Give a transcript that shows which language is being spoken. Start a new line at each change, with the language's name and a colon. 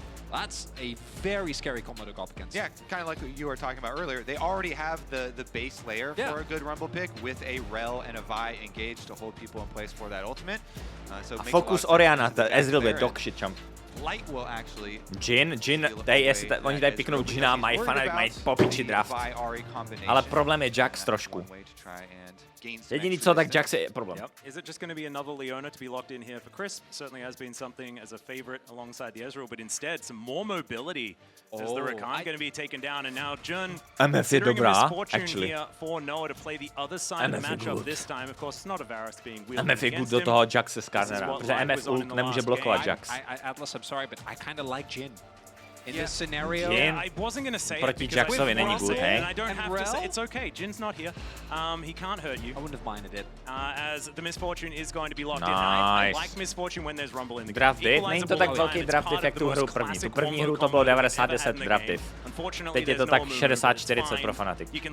English: That's a very scary combo to go up against. Yeah, kind of like what you were talking about earlier. They already have the base layer for a good Rumble pick with a Rel and a Vi engaged to hold people in place for that ultimate. So
Czech: focus Oriana, Ezreal je
English: dog shit champ. Light will actually
Czech: Jin, oni tady piknou Jina, mají popiči draft. Ale problém je Jax trošku. Jediný co, tak Jax je problém.
English: Is it just going to be another Leona to be locked in here for Crisp? Certainly has been something as a favorite alongside the Ezreal, but instead some more mobility as the Rakan going to be taken down, and now Jun
Czech: MF je dobrá, actually.
English: for Noah to play the other side of the matchup this time. Of course, it's not a Varus being wielded
Czech: MF je good do toho Jaxe Skarnera, protože MF ult nemůže blokovat Jax.
English: Atlas, I'm sorry, but I kind of like Jin. In this scenario, I wasn't going to say
Czech: proti
English: it
Czech: Jaxovi není good, hey?
English: and I don't have to say it's okay. Jin's not here. He can't hurt you. I wouldn't have minded it. As the Misfortune is going to be locked in. I like Misfortune when there's Rumble in the game.
Czech: Draft div? Není to tak velký draft div, jak tu hru první. Tu první hru to bylo 90-10 draft div. Teď je to tak 60-40 pro Fnatic.